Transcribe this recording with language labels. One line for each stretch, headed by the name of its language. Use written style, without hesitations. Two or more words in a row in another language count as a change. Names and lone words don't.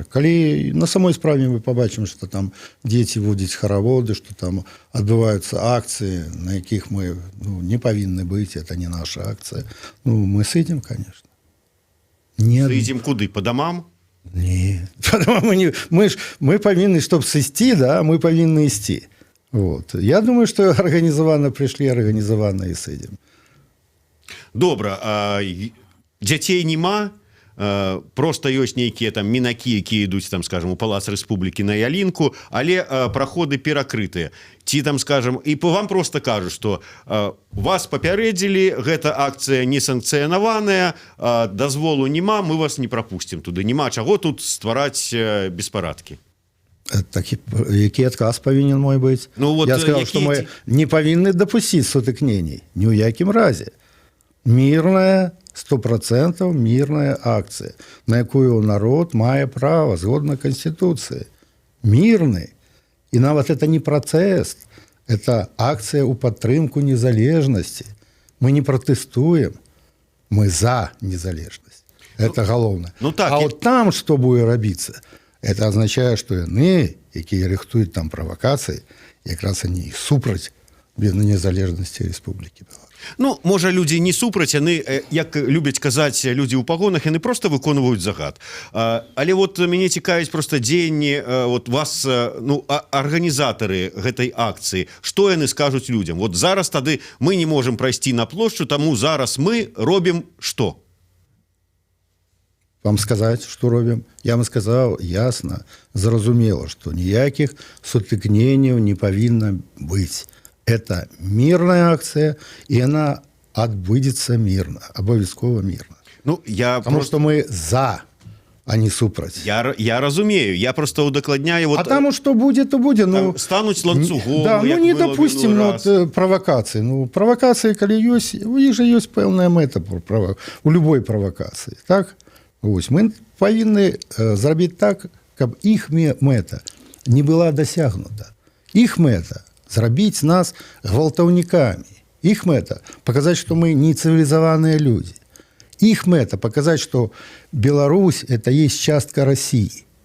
Belarusian: Калі на самой справе мы пабачым, што там дзеці водзяць хараводы, што там адбываюцца акцыі, на якіх мы не павінны быць,
Russian: это не
Belarusian: наша акцыя. Мы сыдзем, конечно. Сыдзем куды? Па дамам? Не. Мы павінны, чтоб сысці, да, мы павінны ісці. Вот.
Russian: Я думаю, что организованно пришли, организованно и сидим.
Belarusian: Добра, дзяцей нема, просто ёсць нейкія там мінакі, якія ідуць там, скажем, у Палац Рэспублікі на ялінку, але праходы перакрытыя. Ці там, скажем, і вам просто кажуць, што вас папярэдзілі, гэта акцыя несанкцыянаваная, дазволу няма, мы вас не прапусцім туды. Няма чаго тут ствараць беспарадкі. Які адказ павінен мой быць?
Russian: Я сказал, что
Belarusian: мы не павінны дапусціць сутыкнений. Ни ў якім разе.
Russian: Мирная, 100% мирная акция,
Belarusian: на якую народ мае права згодна Конституции.
Russian: Мирный. И нават это не протест. Это акция
Belarusian: ў падтрымку незалежнасці.
Russian: Мы не протестуем. Мы за незалежнасць.
Belarusian: Это галоўнае.
Russian: Вот там что будет рабіцца? Это означает, что
Belarusian: яны, якія рыхтуюць там правокации, якраз они супраць незалежнасці Республики Беларусь. Можа, людзі не супраць, яны, як любяць казаць людзі ў пагонах, яны просто выконваюць загад. Але вот мяне цікавіць просто дзеянні вот вас, арганізатары гэтай акцыі. Што яны скажуць людзям? Вот зараз тады мы не можам прайсці на плошчу, таму зараз мы робім што?
Russian: Вам сказать, что робим? Я вам сказал ясно, зразумела, что никаких сутыкнений не повинно быть. Это мирная акция, и она отбудется мирно, обовязково мирно. Потому что мы за, а не супраць.
Belarusian: Я разумею, я просто удакладняю.
Russian: А там что будет, то будет.
Belarusian: Стануть ланцугом.
Russian: Да, не допустим провокации. Провокации, коли есть, у них же есть певная мета у любой провокации. Так?
Belarusian: Ось, мы павінны зрабіць так, каб іх мэта не была дасягнута. Іх мэта зрабіць нас гвалтаўнікамі. Іх мэта паказаць, што мы не цывілізаваныя людзі. Іх мэта паказаць, што Беларусь
Russian: это есть
Belarusian: частка России.